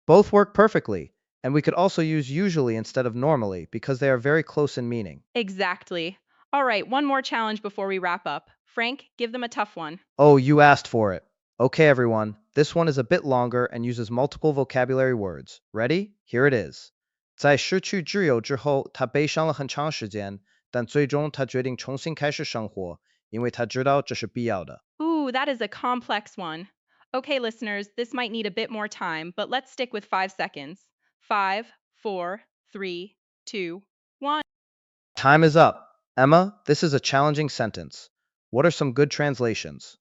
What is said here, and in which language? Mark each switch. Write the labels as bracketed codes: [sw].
[en] Both work perfectly, and we could also use usually instead of normally because they are very close in meaning. Exactly. All right, one more challenge before we wrap up. Frank, give them a tough one. Oh, you asked for it. Okay, everyone, this one is a bit longer and uses multiple vocabulary words. Ready? Here it is. [zh] 在失去挚友之后，他悲伤了很长时间，但最终他决定重新开始生活，因为他知道这是必要的。 [en] Ooh, that is a complex one. Okay, listeners, this might need a bit more time, but let's stick with 5 seconds. Five, four, three, two, one. Time is up. Emma, this is a challenging sentence. What are some good translations?